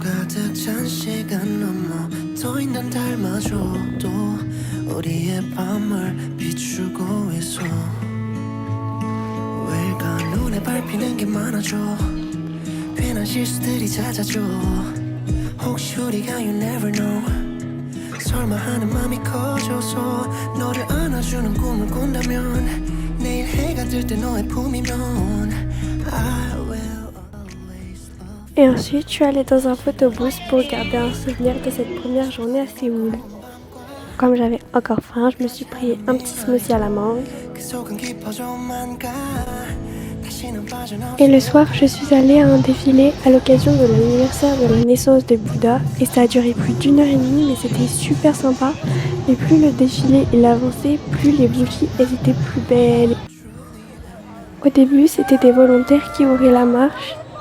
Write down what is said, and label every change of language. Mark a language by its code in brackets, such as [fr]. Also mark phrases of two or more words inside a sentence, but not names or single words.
[ko] 시간 넘어 더 있는 닮아줘도 우리의 밤을 널 비추고 있어 왜일까 눈에 밟히는 게 많아져 괜한 실수들이 잦아져 혹시 우리가 [en] you never know [ko] 설마 하는 맘이 커져서 너를 안아주는 꿈을 꾼다면 내일 해가 뜰 때 너의 품이면 [en] I will always love [fr] Et ensuite, je suis allée dans un photobooth pour garder un souvenir de cette première journée à Séoul. Comme j'avais encore faim, je me suis pris un petit smoothie à la mangue. [ko] 그 속은 깊어져만 가 다시는 빠져나올 [fr] Et le soir, je suis allée à un défilé à l'occasion de l'anniversaire de la naissance de Bouddha. Et ça a duré plus d'1h30, mais c'était super sympa. Et plus le défilé il avançait, plus les bougies elles étaient plus belles. Au début, c'était des volontaires qui ouvraient la marche.